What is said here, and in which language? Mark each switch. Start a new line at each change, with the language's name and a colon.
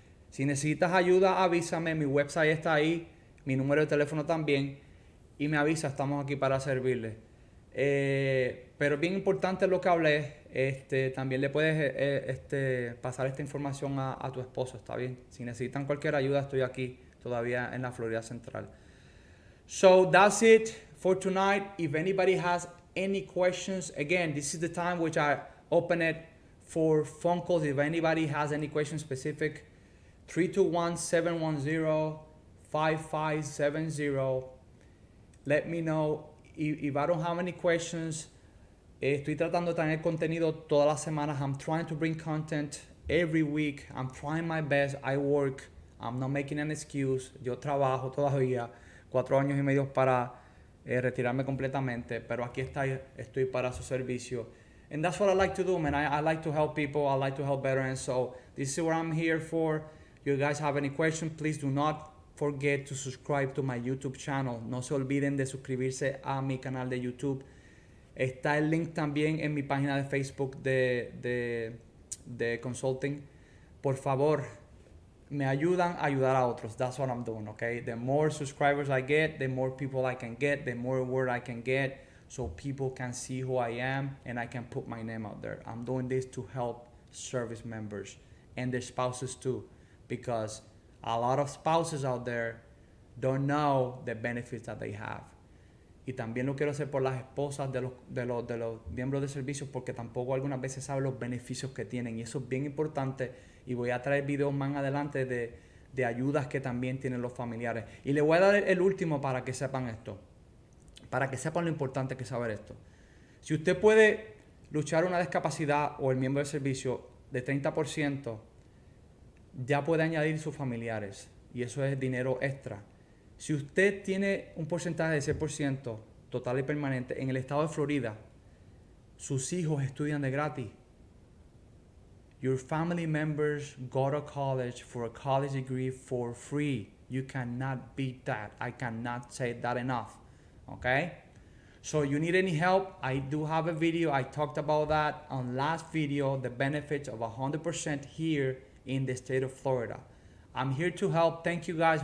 Spanish: Si necesitas ayuda, avísame. Mi website está ahí, mi número de teléfono también, y me avisa, estamos aquí para servirle. Pero bien importante lo que hablé. También le puedes pasar esta información a tu esposo, ¿está bien? Si necesitan cualquier ayuda, estoy aquí todavía en la Florida Central.
English: So that's it for tonight. If anybody has any questions, again, this is the time which I open it for phone calls. If anybody has any questions specific, 321-710-5570. Let me know. If I don't have any questions,
Spanish: estoy tratando de tener contenido todas las semanas.
English: I'm trying to bring content every week. I'm trying my best. I work. I'm not making an excuse.
Spanish: Yo trabajo todavía 4 años y medio para retirarme completamente, pero aquí estoy para su servicio.
English: And that's what I like to do, man. I like to help people. I like to help veterans. So this is what I'm here for. You guys have any questions, please do not forget to subscribe to my YouTube channel.
Spanish: No se olviden de suscribirse a mi canal de YouTube. Está el link también en mi página de Facebook de consulting. Por favor, me ayudan a ayudar a otros.
English: That's what I'm doing, okay? The more subscribers I get, the more people I can get, the more word I can get, so people can see who I am and I can put my name out there. I'm doing this to help service members and their spouses too, because a lot of spouses out there don't know the benefits that they have.
Spanish: Y también lo quiero hacer por las esposas de los miembros de servicios, porque tampoco algunas veces saben los beneficios que tienen, y eso es bien importante, y voy a traer videos más adelante de ayudas que también tienen los familiares. Y les voy a dar el último para que sepan esto, para que sepan lo importante que es saber esto. Si usted puede luchar una discapacidad o el miembro de servicio de 30%, ya puede añadir sus familiares, y eso es dinero extra. Si usted tiene un porcentaje de 6% total y permanente en el estado de Florida, sus hijos estudian de gratis.
English: Your family members go to college for a college degree for free. You cannot beat that. I cannot say that enough. Okay? So you need any help, I do have a video. I talked about that on last video, the benefits of 100% here in the state of Florida. I'm here to help. Thank you guys.